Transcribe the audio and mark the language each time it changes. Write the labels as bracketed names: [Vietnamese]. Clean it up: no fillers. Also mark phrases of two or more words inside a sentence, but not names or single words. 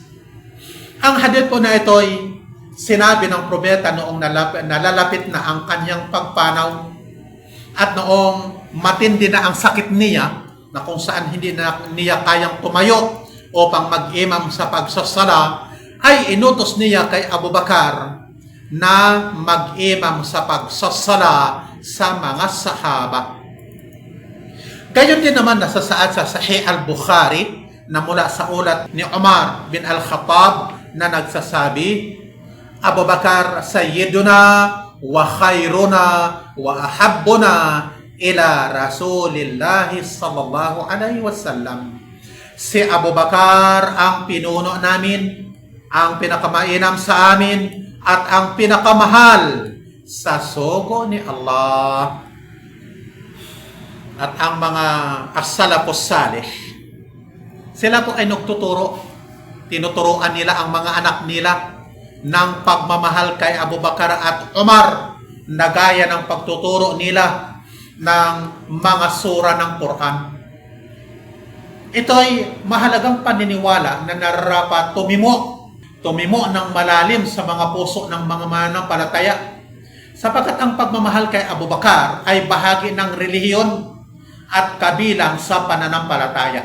[Filipino] Ang hadith po na ito ay sinabi ng propeta noong nalalapit na ang kanyang pagpanaw at noong matindi na ang sakit niya na kung saan hindi na niya kayang tumayo upang mag-imam sa pagsasala, ay inutos niya kay Abu Bakar na mag-imam sa pagsasala sa mga sahaba. Gayon din naman nasasaad sa Sahih al-Bukhari na mula sa ulat ni Umar bin al-Khattab na nagsasabi, [Arabic] أبو بكر سيدنا وخيرنا وأحبنا إلى رسول الله صلى الله عليه وسلم. [Filipino] Si Abu Bakar ang pinuno namin, ang pinakamainam sa amin, at ang pinakamahal sa sugo ni Allah. At ang mga [Arabic] السلف الصالح, [Filipino] sila po ay nagtuturo, tinuturuan nila ang mga anak nila ng pagmamahal kay Abu Bakar at Umar na gaya ng pagtuturo nila ng mga sura ng Quran. Ito ay mahalagang paniniwala na nararapat tumimo ng malalim sa mga puso ng mga mananampalataya, sapagkat ang pagmamahal kay Abu Bakar ay bahagi ng relihiyon at kabilang sa pananampalataya.